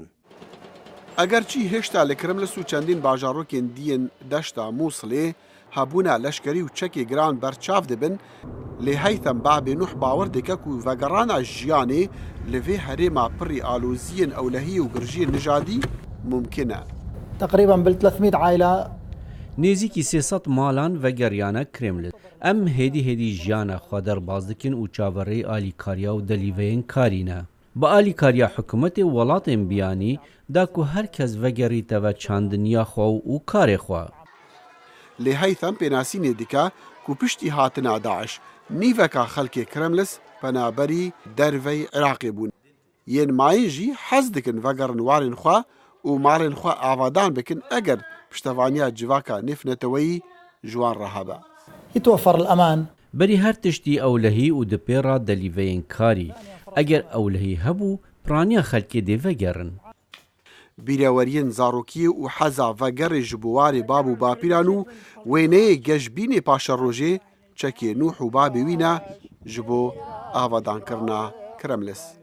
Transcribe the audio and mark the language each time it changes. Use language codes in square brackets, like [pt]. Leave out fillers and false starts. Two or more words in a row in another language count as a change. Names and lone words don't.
[ku] Eger çî hêşta li Kremlis û çendîn bajarokên dîyên deşta Musulê hebûna leşkerî û çekê giran berçav dibin, lê heytem babê Nuh bawer dike ku vegerana jiyanê li vê herêma pirî aloziyên ewlehî û girjiyên nijadî mumkin e. [ar] تقريبا بال 300 عائلة [ku] نێزیکی 300 ماڵان vegeriyane Kremlis. Em hêdî hêdî jiyana xwe derbas dikin û çavereyê alîkariya û delîveyên karî ne. Bi alîkariya hikûmetê welatên biyanî da ku her kes vegerîte ve çandiniya xwe û karê xwe. Lê heytem pênasînê dike ku piştî hatina Daeş nîveka xelkê Kremlis penaberî dervey Iraqê bûn. Yên mayîn jî hez dikin vegerin warên xwe û malên xwe avadan bikin eger piştevaniya civaka nêfneteweyî ji wan re hebe. [ar] يتوفر الأمان. [ku] Berî her tiştî ewlehî û di pêra delîveyên karî. Eger ewlehî hebû, piraniya xelkê dê vegerin. Bîreweriyên zarokiyê û heza vegerê ji bo warê bab û bapîran û wêneyê geşbînê paşerojê çekê Nuh û babê wî ne ji bo avadankirina Kremlis.